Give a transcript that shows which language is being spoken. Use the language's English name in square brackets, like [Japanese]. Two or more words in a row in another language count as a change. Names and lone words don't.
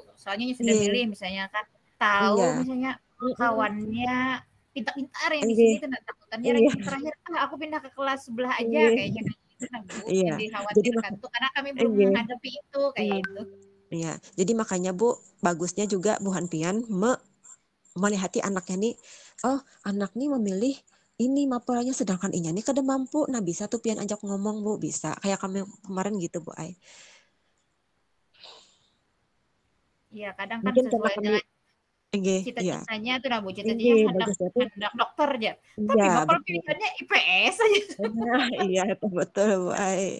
[Indonesian] Soalnya sudah milih misalnya kan tahu misalnya kawannya pintar-pintar yang di sini tuh takutannya ranking terakhir aku pindah ke kelas sebelah aja kayaknya gitu nah Bu. Yang dikhawatirkan tuh karena kami belum menghadapi itu kayak itu. Iya, jadi makanya Bu bagusnya juga Bu Hanpian melihati anaknya nih. Oh, anak nih memilih ini mapelnya sedangkan [Banjar] inya nih kada mampu. [Indonesian] Nah, bisa tuh Pian ajak ngomong Bu, bisa. Kayak kami kemarin gitu Bu Ai. Iya, kadang kan sesuai dengan cita-citanya tuh nah Bu, cita-citanya hendak dokter aja. Tapi mapel pilihannya IPS aja. Iya, betul Bu Ai.